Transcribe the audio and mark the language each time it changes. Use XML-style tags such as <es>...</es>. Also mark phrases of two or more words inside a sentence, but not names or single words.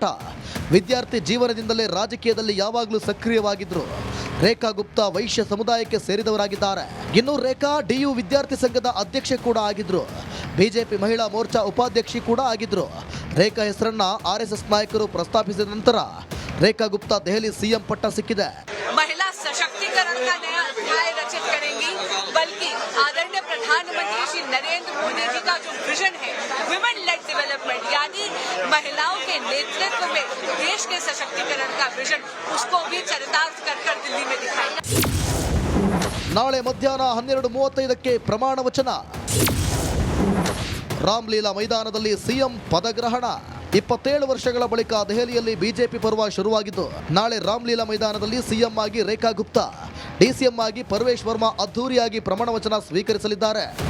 <kn>ವಿದ್ಯಾರ್ಥಿ ಜೀವನದಿಂದಲೇ ರಾಜಕೀಯದಲ್ಲಿ ಯಾವಾಗಲೂ ಸಕ್ರಿಯವಾಗಿದ್ರು. ರೇಖಾ ಗುಪ್ತಾ ವೈಶ್ಯ ಸಮುದಾಯಕ್ಕೆ ಸೇರಿದವರಾಗಿದ್ದಾರೆ. ಇನ್ನು ರೇಖಾ ಡಿಯು ವಿದ್ಯಾರ್ಥಿ ಸಂಘದ ಅಧ್ಯಕ್ಷೆ ಕೂಡ ಆಗಿದ್ರು. ಬಿಜೆಪಿ ಮಹಿಳಾ ಮೋರ್ಚಾ ಉಪಾಧ್ಯಕ್ಷಿ ಕೂಡ ಆಗಿದ್ರು. ರೇಖಾ ಹೆಸರನ್ನ ಆರ್ಎಸ್ಎಸ್ ನಾಯಕರು ಪ್ರಸ್ತಾಪಿಸಿದ ನಂತರ ರೇಖಾ ಗುಪ್ತಾ ದೆಹಲಿ ಸಿಎಂ ಪಟ್ಟ ಸಿಕ್ಕಿದೆ.</kn> <hi>महिला सशक्तिकरण का नया अध्याय रचित करेंगी, बल्कि आदरणीय प्रधानमंत्री श्री नरेंद्र मोदी जी का जो विजन है</hi> <en>women led development,</en> <hi>यानी महिलाओं के नेतृत्व में देश के सशक्तिकरण का विजन, उसको भी चरितार्थ कर दिल्ली में दिखाएंगे.</hi> <kn>ನಾಳೆ ಮಧ್ಯಾಹ್ನ 12:35ಕ್ಕೆ ಪ್ರಮಾಣ ವಚನ. ರಾಮ್ಲೀಲಾ ಮೈದಾನದಲ್ಲಿ ಸಿಎಂ ಪದಗ್ರಹಣ. 27 ವರ್ಷಗಳ ಬಳಿಕ ದೆಹಲಿಯಲ್ಲಿ ಬಿಜೆಪಿ ಪರ್ವ ಶುರುವಾಗಿದ್ದು ನಾಳೆ ರಾಮ್ಲೀಲಾ ಮೈದಾನದಲ್ಲಿ ಸಿಎಂ ಆಗಿ ರೇಖಾ ಗುಪ್ತಾ, ಡಿಸಿಎಂ ಆಗಿ ಪರ್ವೇಶ್ ವರ್ಮಾ ಅದ್ಧೂರಿಯಾಗಿ ಪ್ರಮಾಣ ವಚನ ಸ್ವೀಕರಿಸಲಿದ್ದಾರೆ.</kn>